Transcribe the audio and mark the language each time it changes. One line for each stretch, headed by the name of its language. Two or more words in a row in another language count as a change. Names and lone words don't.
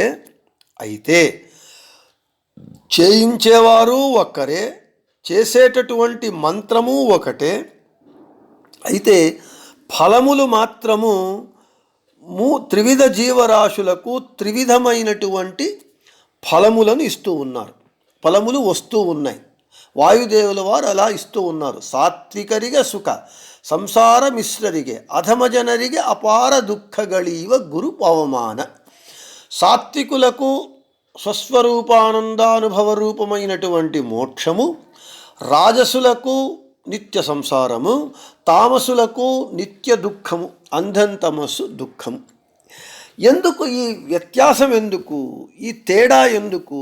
Telugu: అయితే చేయించేవారు ఒక్కరే, చేసేటటువంటి మంత్రము ఒకటే. అయితే ఫలములు మాత్రము త్రివిధ జీవరాశులకు త్రివిధమైనటువంటి ఫలములను ఇస్తూ ఉన్నారు. ఫలములు వస్తూ ఉన్నాయి. వాయుదేవుల వారు అలా ఇస్తూ ఉన్నారు.
Kannada: ಸಾತ್ವಿಕರಿಗೆ ಸುಖ, ಸಂಸಾರ ಮಿಶ್ರರಿಗೆ, ಅಧಮ ಜನರಿಗೆ ಅಪಾರ ದುಃಖಗಳೀವ ಗುರು ಪವಮಾನ.
Telugu: సాత్వికులకు స్వస్వరూపానందానుభవ రూపమైనటువంటి మోక్షము, రాజసులకు నిత్య సంసారము, తామసులకు నిత్య దుఃఖము, అంధం తమస్సు దుఃఖము. ఎందుకు ఈ వ్యత్యాసం? ఎందుకు ఈ తేడా? ఎందుకు?